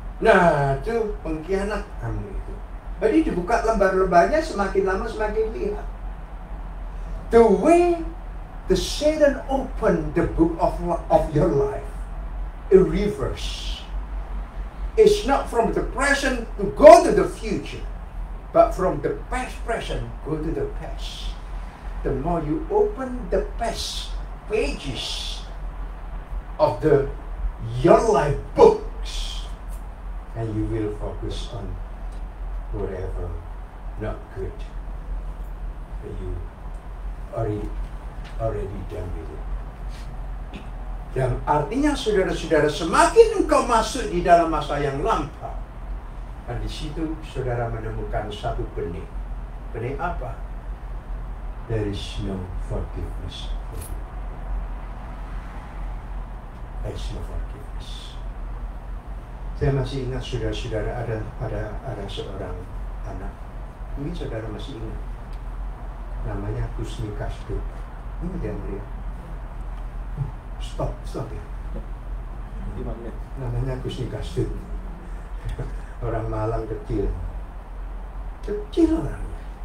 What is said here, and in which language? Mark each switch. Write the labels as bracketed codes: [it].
[id] Nah, itu pengkhianat kamu itu. Jadi dibuka lembar-lembarnya, semakin lama semakin lihat. [en] The way the Satan opened the book of your life, in reverse. It's not from the present to go to the future, but from the past present go to the past. The more you open the past pages of your life books, and you will focus on whatever not good that you already done with it. [id] Dan artinya saudara-saudara, semakin engkau masuk di dalam masa yang lampau, dan di situ saudara menemukan satu benih. Benih apa? [en] There is no forgiveness. There is no forgiveness. [id] Saya masih ingat saudara-saudara, ada seorang anak. Mungkin saudara masih ingat. Namanya Kusni Kasdut. Ini dia beliau. Stop ya. 5 menit. Namanya Kusni Kasdut. Orang Malang kecil orangnya.